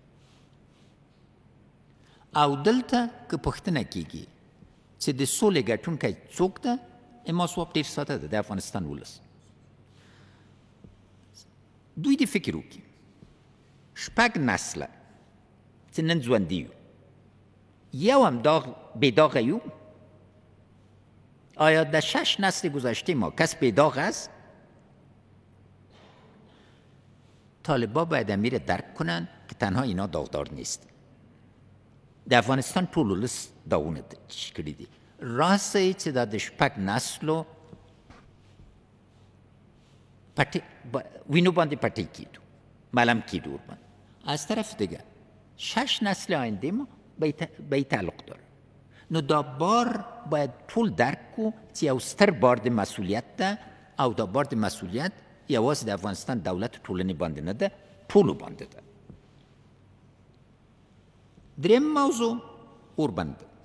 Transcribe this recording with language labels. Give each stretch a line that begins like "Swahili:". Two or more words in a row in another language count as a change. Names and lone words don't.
Pashto: او دلته که پوښتنه کېږي چې د سولې ګټونکی څوک ده، اما ځواب ډېر ساده ده، د افغانستان ولس. دوی دې فکر وکړي 6 نسله چې نن ژوندي یو، یو هم بې داغه یو.
Persian: آیا در 6 نسل گذشته ما کس بې داغ است؟ طالبا باید امیر درک کنن که تنها اینا داغدار نیست.
Pashto: د افغانستان ټول ولس داغونه کړي دي. راست دی چې دا د 6 نسلو وینو باندې پټۍ کېدو، ملم کېدو ورباندې.
Persian: از طرف دیگه 6 نسل آینده ما به این تعلق داره.
Pashto: نو دا بار باید ټول درک کو چې یو ستر بار د مسئولیت ده، او دا بار د مسئولیت یوازې د افغانستان دولت ټولنې باندې نه ده، ټولو باندې ده. دریم موضوع اوربند.